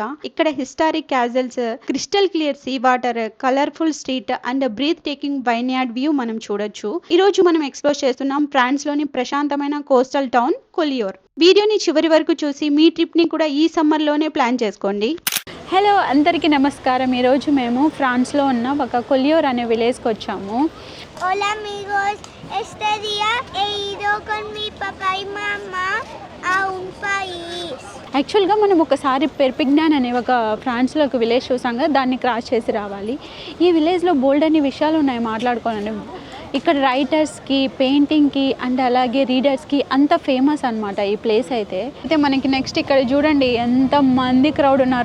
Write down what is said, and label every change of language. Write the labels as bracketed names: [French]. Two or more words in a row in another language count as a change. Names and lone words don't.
[Telugu] ఇక్కడ [English] historic castles, crystal clear sea water, colorful street and breathtaking vineyard view [Telugu] మనం చూడొచ్చు. ఈరోజు మనం ఎక్స్‌ప్లోర్ చేస్తున్నాం ఫ్రాన్స్‌లోని ప్రశాంతమైన [English] coastal town [Telugu] కొలియోర్. వీడియోని చివరి వరకు చూసి మీ ట్రిప్‌ని కూడా ఈ సమ్మర్‌లోనే ప్లాన్ చేసుకోండి. హలో అందరికీ నమస్కారం. ఈరోజు మేము ఫ్రాన్స్లో ఉన్న ఒక కొలియోర్ అనే విలేజ్కి వచ్చాము. [Spanish] Hola amigos, este día he ido con mi papá y mamá a un país. [Telugu] యాక్చువల్గా మనం ఒకసారి పెర్పిగ్నాన్ అనే ఒక ఫ్రాన్స్లో ఒక విలేజ్ చూసాం కదా, దాన్ని క్రాస్ చేసి రావాలి. ఈ విలేజ్లో బోల్డ్ అనే విషయాలు ఉన్నాయి మాట్లాడుకోవాలని. ఇక్కడ రైటర్స్కి, పెయింటింగ్కి అండ్ అలాగే రీడర్స్కి అంత ఫేమస్ అనమాట ఈ ప్లేస్ అయితే మనకి నెక్స్ట్ ఇక్కడ చూడండి ఎంత మంది క్రౌడ్ ఉన్నారో.